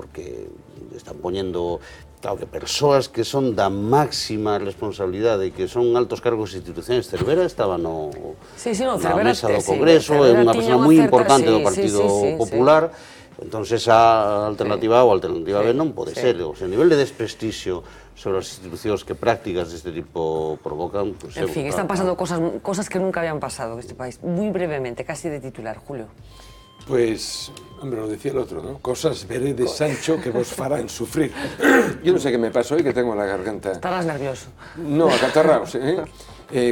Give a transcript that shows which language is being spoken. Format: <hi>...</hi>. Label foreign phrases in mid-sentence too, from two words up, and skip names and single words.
<gl>Porque están poñendo, claro, que persoas que son da máxima responsabilidade e que son altos cargos de instituciones. Cervera estaba na mesa do Congreso, é unha persona moi importante do Partido Popular. Entón, esa alternativa A ou alternativa B non pode ser. O nivel de desprestixio sobre as institucións que prácticas deste tipo provocan...</gl> <es>En fin, están pasando cosas que nunca habían pasado en este país. Muy brevemente, casi de titular, Julio. Pues, hombre, lo decía el otro, ¿no? Cosas veré de Sancho que</es> <gl>vos farán sufrir.</gl> <es>Yo no sé qué me pasó hoy, que tengo la garganta... Estarás nervioso. No, acatarraos, ¿eh?</es>